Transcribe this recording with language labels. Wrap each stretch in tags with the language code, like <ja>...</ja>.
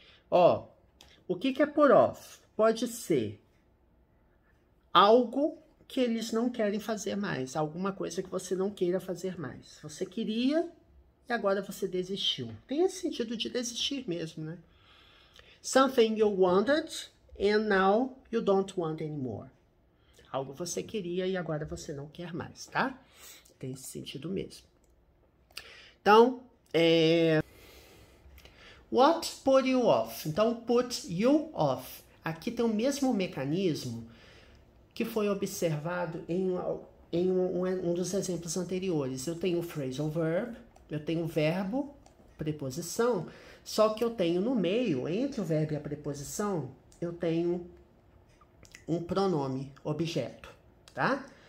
<pt>Ó, o que é put off? Pode ser algo que eles não querem fazer mais, alguma coisa que você não queira fazer mais. Você queria e agora você desistiu. Tem esse sentido de desistir mesmo, né?</pt> <en>Something you wanted and now you don't want anymore.</en> <pt>Algo você queria e agora você não quer mais, tá? Tem esse sentido mesmo.</pt> <en>Então, what put you off?</en> <pt>Então,</pt> <en>put you off.</en> <pt>Aqui tem o mesmo mecanismo que foi observado em um dos exemplos anteriores. Eu tenho o phrasal verb, eu tenho o verbo, preposição, só que eu tenho no meio, entre o verbo e a preposição, eu tenho um pronome objeto, tá?</pt>